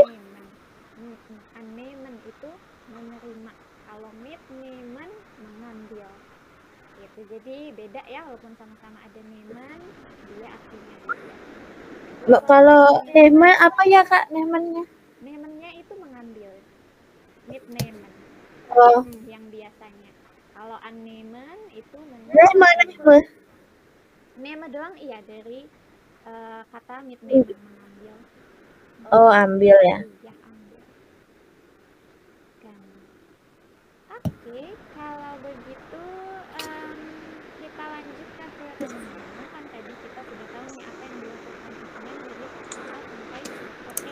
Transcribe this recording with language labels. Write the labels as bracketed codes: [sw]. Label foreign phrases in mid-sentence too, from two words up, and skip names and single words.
[id] annehmen itu menerima, kalau mitnehmen mengambil gitu. Jadi beda ya, walaupun sama-sama ada nehmen, dia artinya beda. Kalau nehmen apa ya Kak nemennya? Nemennya itu mengambil, mitnehmen Oh, yang biasanya. Kalau annehmen itu nehmen. nehmen doang, iya, dari kata mitnehmen, mengambil. Oh, ambil ya. Iya, ambil kan. Oke, kalau begitu kita lanjut ke renungan. Kan tadi kita sudah tahu nih apa yang dilakukan Adnan dari kata A sampai kata E.